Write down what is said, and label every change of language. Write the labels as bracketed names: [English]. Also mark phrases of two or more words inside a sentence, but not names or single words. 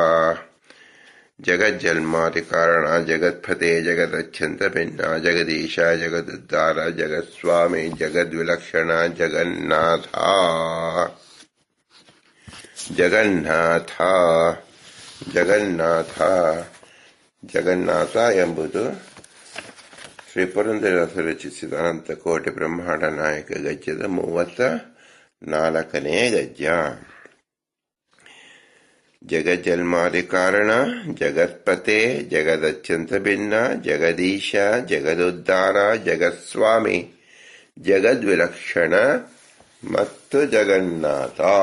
[Kannada] ಜಗಜ್ಜನ್ಮಾದಿ ಕಾರಣ ಜಗತ್ಪತೆ ಜಗದಚ್ಛಂತ ಭಿನ್ನ ಜಗದೀಶ ಜಗದುದ್ಧಾರ ಜಗತ್ಸ್ವಾಮಿ ಜಗದ್ವಿಲಕ್ಷಣ ಜಗನ್ನಾಥ ಜಗನ್ನಾಥ ಜಗನ್ನಾಥ ಜಗನ್ನಾಥ ಎಂಬುದು ಶ್ರೀ ಪುರಂದರದಾಸರು ರಚಿಸಿದ ಅನಂತಕೋಟಿ ಬ್ರಹ್ಮಾಂಡ ನಾಯಕ ಗದ್ಯದ 34ನೇ ಗದ್ಯ. ಜಗಜ್ಜನ್ಮಾದಿ ಕಾರಣ ಜಗತ್ಪತೆ ಜಗದತ್ಯಂತ ಭಿನ್ನ ಜಗದೀಶ ಜಗದುದ್ಧಾರ ಜಗತ್ಸ್ವಾಮಿ ಜಗದ್ವಿಲಕ್ಷಣ ಮತ್ತು ಜಗನ್ನಾಥ.